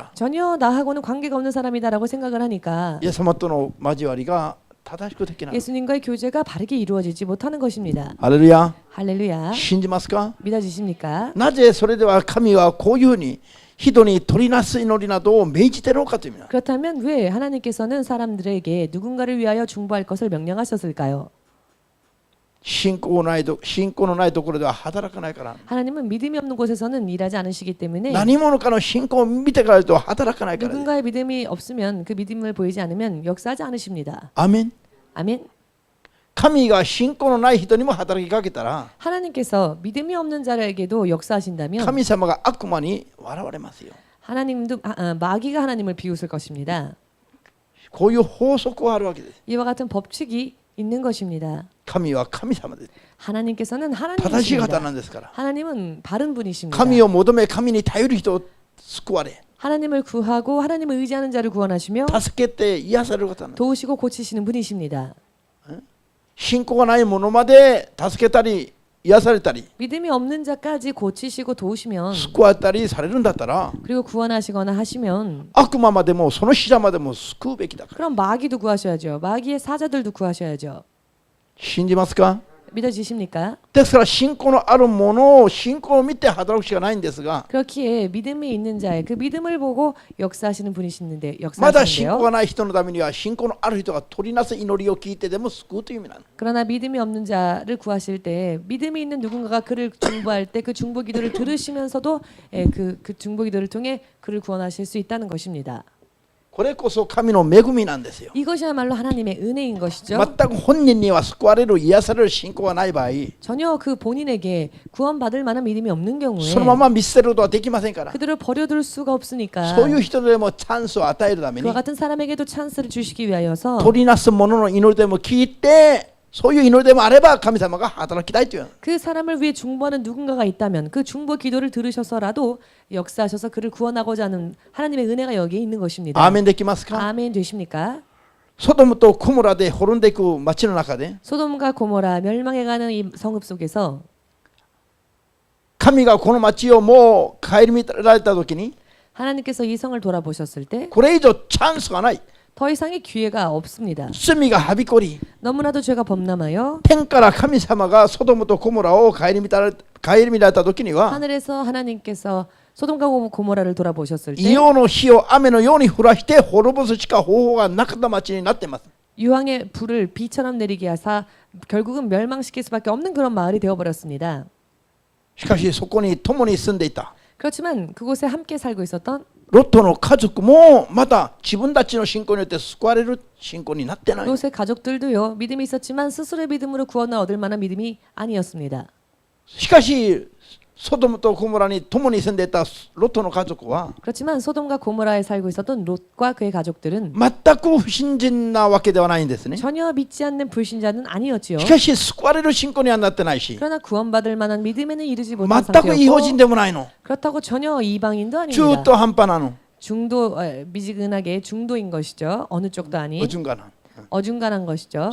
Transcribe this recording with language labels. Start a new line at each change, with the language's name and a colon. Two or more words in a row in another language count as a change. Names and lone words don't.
Korean: 전혀 나하고는 관계가 없는 사람이다라고 생각을 하니까
Japanese: イエス様との交わりが正しくできない
Korean: 예수님과의 교제가 바르게 이루어지지 못하는 것입니다.
Japanese: ハレルヤ
Korean: 할렐루야.
Japanese: 信じますか
Korean: 믿어지십니까?
Japanese: なぜそれでは神はこういうふうに人に取りなす祈りなどを命じているのかという意味だ
Korean: 그렇다면 왜 하나님께서는 사람들에게 누군가를 위하여 중보할 것을 명령하셨을까요?
Japanese: 信仰のないところでは働かないから
Korean: 하나님은 믿음이 없는 곳에서는 일하지 않으시기 때문에
Japanese: 何者かの信仰を見てからと働かないからです
Korean: 누군가의 믿음이 없으면 그 믿음을 보이지 않으면 역사하지 않으십니다.
Japanese: アメン
Korean: 아멘.
Japanese: 神が信仰のない人にも働きかけたら
Korean: 하나님께서 믿음이 없는 자에게도 역사하신다면
Japanese: 神様が悪魔に笑われますよ
Korean: 하나님도 마귀가 하나님을 비웃을 것입니다.
Japanese: こういう法則があるわけです
Korean: 이와 같은 법칙이 있는 것입니다.
Japanese: 神は神様です
Korean: 하나님께서는
Japanese: 正しい方
Korean: 하나님이십니다.
Japanese: なんですから
Korean: 하나님은 바른 분이십니다.
Japanese: 神を求め神に頼る人を救われ
Korean: 하나님을 구하고 하나님을 의지하는 자를 구원하시며
Japanese: 助けて癒される方なんです
Korean: 도우시고 고치시는 분이십니다.
Japanese: 信仰がない者まで助けたり癒されたり
Korean: 믿음이 없는 자까지 고치시고 도우시면
Japanese: 救われたりされるんだったら
Korean: 그리고 구원하시거나 하시면
Japanese: 悪魔までもその死者までも救うべきだから
Korean: 그럼 마귀도 구하셔야죠. 마귀의 사자들도 구하셔야죠.
Japanese: 信じますか
Korean: 믿어지십니까?
Japanese: ですから信仰のあるものを信仰を見て働くしかないんですが
Korean: 그렇기에 믿음이 있는 자의 그 믿음을 보고 역사하시는 분이신데
Japanese: まだ信仰
Korean: 역사하시는데요.
Japanese: がない人のためには信仰のある人が取りなす祈りを聞いてでも救うという意味なんです
Korean: 그러나 믿음이 없는 자를 구하실 때 믿음이 있는 누군가가 그를 중보할 때 그 중보 기도를 들으시면서도 그 중보 기도를 통해 그를 구원하실 수 있다는 것입니다.
Japanese: これこそ神の恵みなんですよ
Korean: 이것이야말로 하나님의 은혜인 것이죠.
Japanese: 全く本人には救われる癒される信仰がない場合
Korean: 전혀 그 본인에게 구원받을 만한 믿음이 없는 경우에
Japanese: そのまま見捨てることはできませんから
Korean: 그들을 버려둘 수가 없으니까
Japanese: そういう人でもチャンスを与えるために
Korean: 그와 같은 사람에게도 찬스를 주시기 위하여서
Japanese: 取りなす者の祈りでも聞いてそういう祈りでもあれば神様が働きたいという
Korean: 그 사람을 위해 중보하는 누군가가 있다면 그 중보 기도를 들으셔서라도 역사하셔서 그를 구원하고자 하는 하나님의 은혜가 여기에 있는 것입니다.
Japanese: アーメンできますか
Korean: 아멘 되십니까?
Japanese: ソドムとコモラで滅んでいく町の中で
Korean: 소돔과 고모라 멸망해가는 이 성읍 속에서
Japanese: 神がこの町をもう顧みられた時に
Korean: 하나님께서 이 성을 돌아보셨을 때
Japanese: これ以上チャンスがない
Korean: 더 이상의 기회가 없습니다.
Japanese: 罪がはびこり
Korean: 너무나도 죄가 범람하여
Japanese: 天から神様がソドムとコモラを顧みられた時には
Korean: 하늘에서 하나님께서 소돔과 고모라를 돌아보셨을 때
Japanese: 異様の火を雨のように降らして滅ぼすしか方法がなかった町になっています
Korean: 유황의 불을 비처럼 내리게 하사 결국은 멸망시킬 수밖에 없는 그런 마을이 되어버렸습니다.
Japanese: しかしそこに共に住んでいた
Korean: 그렇지만 그곳에 함께 살고 있었던
Japanese: ロットの家族もまた自分たちの信仰によって救われる信仰になってない
Korean: 롯의 가족들도요 믿음이 있었지만 스스로의 믿음으로 구원을 얻을 만한 믿음이 아니었습니다.
Japanese: しかしソドムとゴモラに共に住んでいたロットの家族は
Korean: 그렇지만 소돔과 고모라에 살고 있었던 롯과 그의 가족들은
Japanese: 全く不信心なわけではないんですね
Korean: 전혀 믿지 않는 불신자는 아니었지요.
Japanese: しかし救われる信仰にはなってないし
Korean: 그러나 구원받을 만한 믿음에는 이르지 못한
Japanese: 全く異邦人
Korean: 상태였고
Japanese: でもないの
Korean: 그렇다고 전혀 이방인도
Japanese: 中
Korean: 아닙니다.
Japanese: 途半端なの
Korean: 미지근하게 중도인 것이죠. 어느 쪽도 아닌 어중간한. 어중간한 것이죠.